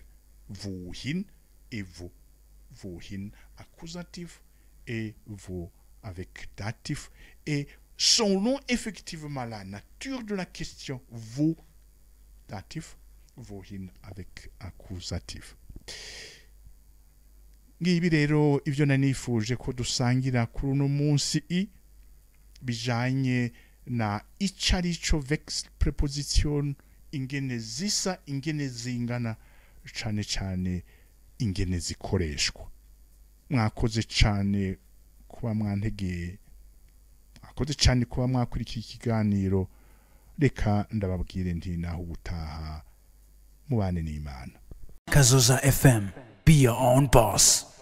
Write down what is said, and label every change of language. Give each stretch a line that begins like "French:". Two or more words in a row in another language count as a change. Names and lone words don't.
French: Wohin et vous. Wohin accusatif et vous avec datif. Et selon effectivement la nature de la question, vous datif, wohin avec accusatif.
Rundi: Ngibi rero ivyo nanifuje ko dusangira kuri uno munsi bijanye na icarico vex preposition, ingene zisa, ingene zingana, cane cane ingene zikoreshwa. Mwakoze cane kuba mwantegeye, mwakoze cane kuba mwakurikiye ikiganiro. Reka ndababwire nti naho ubutaha mubane n'Imana. Kazoza FM,
English: be your own boss.